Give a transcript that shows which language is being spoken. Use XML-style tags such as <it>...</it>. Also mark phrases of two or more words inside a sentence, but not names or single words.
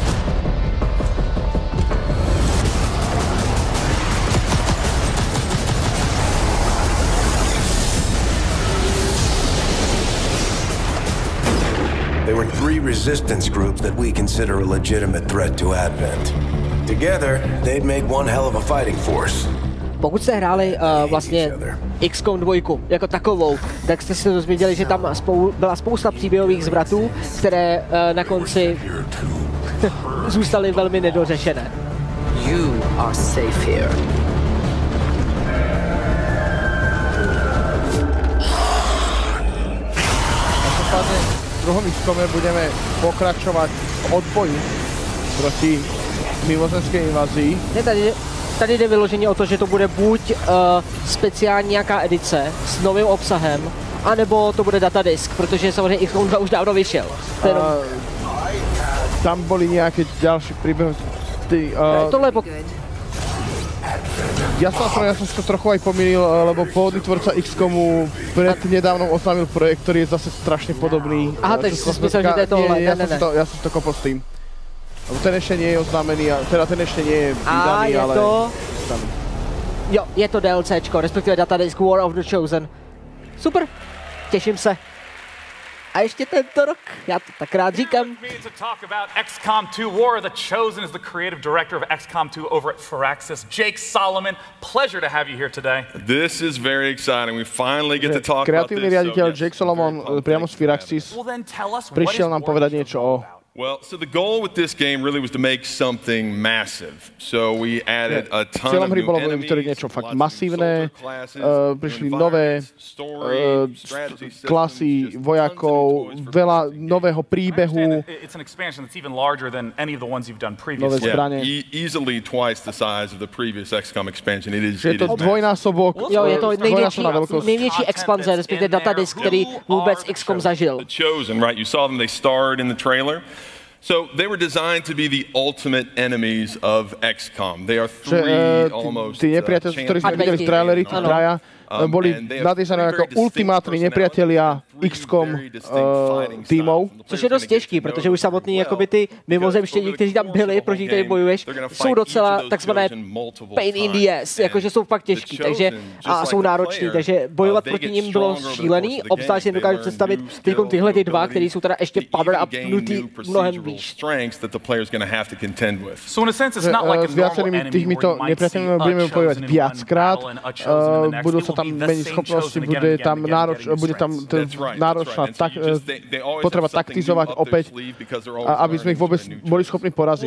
<en>There were 3 resistance groups that we consider a legitimate threat to Advent. Together, they'd make one hell of a fighting force.</en> <cs>Pokud jste hráli vlastně XCOM 2 jako takovou, tak jste se dozvěděli, že tam byla spousta příběhových zvratů, které na konci zůstaly velmi nedořešené.</cs> <en>You are safe here.</en> <sk>V druhom XCOMe budeme pokračovať v odboji proti mimozemské invazii.</sk> <cs>Tady jde vyloženě o to, že to bude buď speciální nějaká edice s novým obsahem, anebo to bude datadisk, protože samozřejmě XCOM 2 už dávno vyšel. Tam byly nějaké další příběhy. Tohle</cs> <sk>Ja som si to trochu aj pomýlil, lebo pôvodný tvorca XCOMu prednedávnom oznámil projekt, ktorý je zase strašne podobný.</sk> <cs>Aha, takže si myslel, že to je tohle.</cs> <sk>Ja som si to kopol s tým. Lebo ten ešte nie je oznámený, teda ten ešte nie je vydaný, ale...</sk> <cs>Jo, je to DLCčko, respektive datadisk War of the Chosen. Super, těším se. A ještě tento rok, já to tak rád říkám.</cs> <en>To talk about XCOM 2 War, The Chosen is the creative director of XCOM 2 over at Firaxis, Jake Solomon. Pleasure to have you here today. This is very exciting. We finally get to talk about</en> <sk>Kreatívny</sk> <en>this.</en> <sk>riaditeľ Jake Solomon priamo z Firaxis prišiel nám povedať niečo o...</sk> <en>Well, so the goal with this game really was to make something massive. So we added a ton of new enemies,</en> <sk>niečo fakt masívne, prišli nové klasy vojakov, veľa nového príbehu, nové zbrane.</sk> <en>Easily twice the size of the previous XCOM expansion. It is</en> <sk>dvojnásobok,</sk> <cs>jo, je to největší expanze, respektive datadisk, který vůbec XCOM zažil.</cs> <en>The Chosen, right? You saw them, they starred in the trailer. So they were designed to be the ultimate enemies of XCOM. They are three almost</en> <sk>nepriateľi, ktorí sme videli v traileri, tí traja, boli nadýsané ako ultimátni nepriatelia XCOM týmov.</sk> <cs>Což je dost těžký, protože už samotný jakoby ty mimozemštění, kteří tam byli, proti kterým bojuješ, jsou docela takzvané</cs> <en>pain in the ass,</en> <cs>jakože jsou fakt těžký, takže a jsou nároční, takže bojovat proti nim bylo šílený, obzvlášť si dokážu představit teďkom tyhle ty dva, který jsou teda ještě power upnutý mnohem výš.</cs> <sk>S viacerými týmito nepriateľmi budeme bojovať viackrát, budú sa tam meniť schopnosti, bude tam náročná potreba taktizovať opäť, aby sme ich vôbec boli schopni poraziť.</sk>